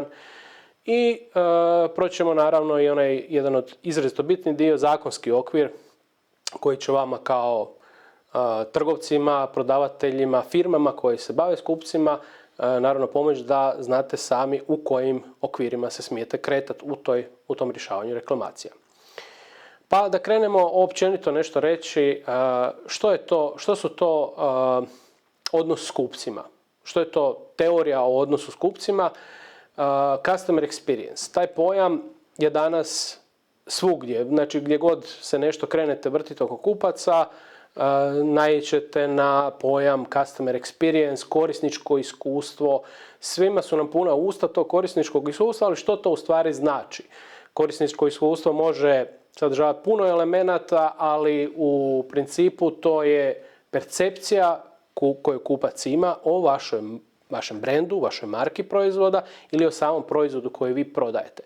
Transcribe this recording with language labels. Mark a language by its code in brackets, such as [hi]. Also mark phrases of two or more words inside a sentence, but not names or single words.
[hr] I proći ćemo naravno i onaj jedan od izrazito bitni dio, zakonski okvir, koji će vama kao trgovcima, prodavateljima, firmama koji se bave s kupcima naravno pomoći da znate sami u kojim okvirima se smijete kretati u tom rješavanju reklamacija. Pa da krenemo općenito nešto reći, što su to odnos s kupcima, što je to teorija o odnosu s kupcima. [en] Customer experience, [hr] taj pojam je danas svugdje, znači gdje god se nešto krenete vrtiti oko kupaca, naiđete na pojam [en] customer experience, [hr] korisničko iskustvo. Svima su nam puna usta tog korisničkog iskustva, ali što to u stvari znači? Korisničko iskustvo može sadržavati puno elemenata, ali u principu to je percepcija koju kupac ima o vašem brendu, vašoj marki proizvoda ili o samom proizvodu koji vi prodajete.